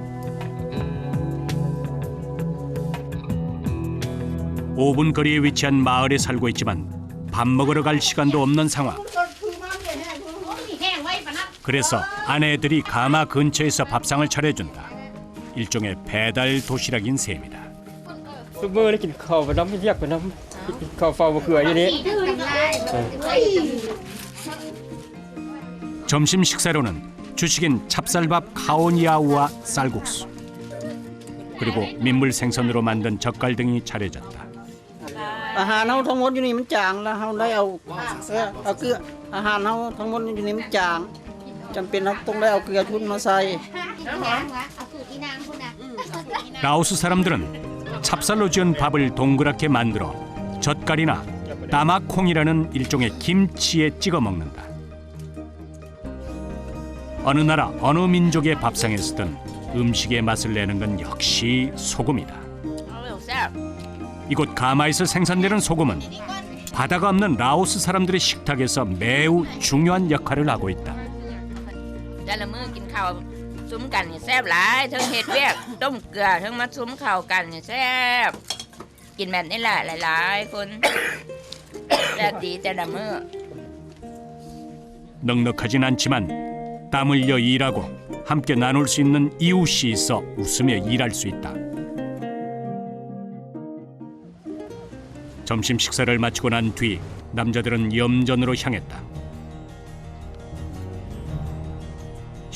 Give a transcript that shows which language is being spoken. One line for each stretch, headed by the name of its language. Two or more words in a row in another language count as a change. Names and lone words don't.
Korean: 5분 거리에 위치한 마을에 살고 있지만 밥 먹으러 갈 시간도 없는 상황. 그래서 아내들이 가마 근처에서 밥상을 차려준다. 일종의 배달 도시락인 셈이다.
Lao: ຊຸມື້ໄດ້ກິນເຂົ້າໄປນ້ຳຮຽກໄປນ້ຳກິນເຂົ້າເຝົ້າໝາກເຂືອຢູ່ນີ່
Korean: 점심 식사로는 주식인 찹쌀밥 카오니아우와 쌀국수 그리고 민물 생선으로 만든 젓갈 등이 차려졌다.
Lao: ອາຫານເຮົາທັງໝົດຢູ່ນີ່ມັນຈາງແລ້ວເຮົາໄດ້ເອົາເກືອອາຫານເຮົາທັງໝົດຢູ່ນີ່ມັນຈາງຈຳເປັນເຮົາຕ້ອງໄດ້ເອົາເກືອທຶນມາໃສ່
Korean: 라오스 사람들은 찹쌀로 지은 밥을 동그랗게 만들어 젓갈이나 따마콩이라는 일종의 김치에 찍어 먹는다. 어느 나라 어느 민족의 밥상에서든 음식의 맛을 내는 건 역시 소금이다. 이곳 가마에서 생산되는 소금은 바다가 없는 라오스 사람들의 식탁에서 매우 중요한 역할을 하고 있다.
Lao: ແຕ່ລະມື້ກິນເຂົ້າຊຸ້ມກັນນີ່ແຊບຫລາຍທັງເຮັດວຽກຕົ້ມເກືອທັງມາຊຸ້ມເຂົ້າກັນນີ່ແຊບກິນແບບນີ້ແຫລະຫລາຍໆຄົນແຊບດີແຕ່ລະມື້
Korean: 넉넉하진 않지만 땀 흘려 일하고 함께 나눌 수 있는 이웃이 있어 웃으며 일할 수 있다. 점심 식사를 마치고 난 뒤 남자들은 염전으로 향했다.